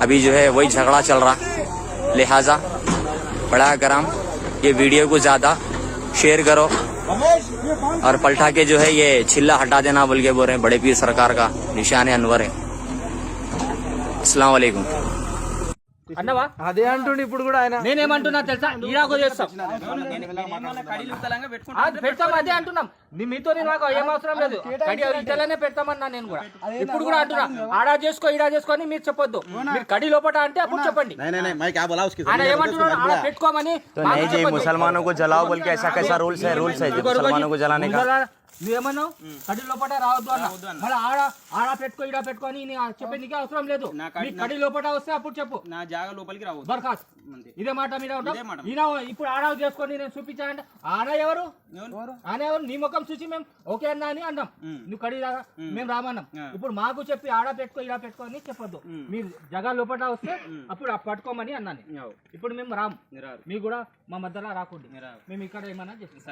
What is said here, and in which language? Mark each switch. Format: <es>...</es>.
<hi>अभी जो है वही झगड़ा चल रहा, लिहाजा बड़ा करम ये वीडियो को ज्यादा शेयर करो और पलटा के जो है ये छिल्ला हटा देना बोल के बोल रहे हैं। बड़े पीर सरकार का निशान अनवर है। अस्सलाम वालेकुम।</hi> <te>అన్నవా అదే అంటుండు ఇప్పుడు కూడా ఆయన నేనేమంటున్నా తెలుసా ఈరాగో చేస్తాం పెడతాం అదే అంటున్నాం మీతో నాకు ఏం అవసరం లేదు కడి ఇటలనే పెడతామన్నా నేను కూడా ఇప్పుడు కూడా అంటున్నా ఆడా చేసుకో ఈడా చేసుకొని మీరు చెప్పొద్దు మీరు కడి లోపట అంటే అప్పుడు చెప్పండి ఆయన ఏమంటున్నాడు ఆడ పెట్టుకోమని</te> <hi>मुसलमानों को जलाओ बोल के ऐसा कैसा रूल्स है मुसलमानों को जलाने का।</hi> <te>నువ్వేమన్నావు కడి లోపట రావద్దు అన్న మళ్ళీ ఆడ పెట్టుకో ఈడ పెట్టుకొని చెప్పేందుకే అవసరం లేదు కడి లోపట వస్తే అప్పుడు చెప్పు నా జాగా లోపలికి రావు బర్ఖాస్త్ ఇదే మాట మీద ఉంటాం ఈయన ఇప్పుడు ఆడ చేసుకొని నేను చూపించానంటే ఆడ ఎవరు నీ ముఖం చూసి మేము ఓకే అన్నా అని అన్నాం నువ్వు కడి మేము రామన్నాం ఇప్పుడు మాకు చెప్పి ఆడ పెట్టుకో ఈడ పెట్టుకో అని చెప్పొద్దు మీరు జగా లోపల వస్తే అప్పుడు పట్టుకోమని అన్నాను ఇప్పుడు మేము రాము మీకు కూడా మా మధ్యలో రాకుండా మేము ఇక్కడ ఏమన్నా చేస్తాం</te>